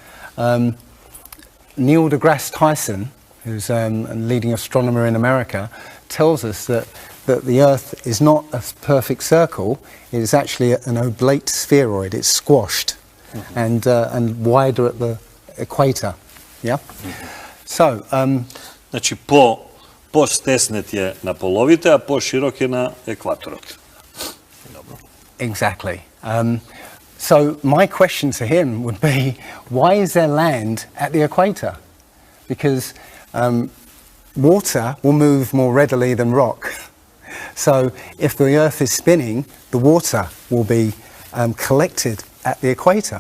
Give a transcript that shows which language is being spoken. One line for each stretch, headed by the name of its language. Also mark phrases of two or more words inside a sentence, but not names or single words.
English: Neil deGrasse Tyson, who's a leading astronomer in America, tells us that the Earth is not a perfect circle. It is actually an oblate spheroid. It's squashed and wider at the equator. Yeah. So.
Serbian: Znači, postesnet je na polovite, a poširok je na ekvatoru.
English: Exactly. So my question to him would be, why is there land at the equator? Because water will move more readily than rock. So if the Earth is spinning, the water will be collected at the equator.